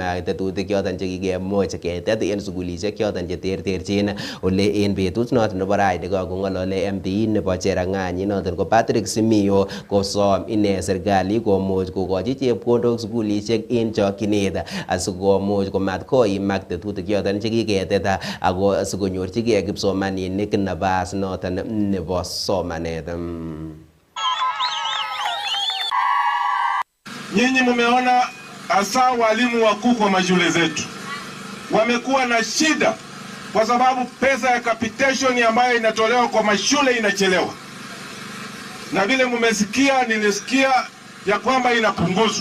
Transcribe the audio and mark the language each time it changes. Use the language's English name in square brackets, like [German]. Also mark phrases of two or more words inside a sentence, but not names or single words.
[Kalenjin] tetutik choton chekikemuch ketet en sugulisiek choton cheterterchin ole en betut noton nebo nebo raini kakong'olole MP nebo Cherang'any noton ko Patrick Simiyu kosom ine serikali komuch kokochi chepkondok sukulishek en chokchinet asikomuch komat koimak tetutik choton chekiketet ako sikonyorchigei kipsomaninik nafas noton nebo somanet. [Swahili] Nyinyi mumeona hasa walimu wakuu kwa mashule zetu wamekuwa na shida kwa sababu pesa ya capitation ambayo inatolewa kwa mashule inachelewa, na vile mumesikia, nilisikia ya kwamba inapunguzwa.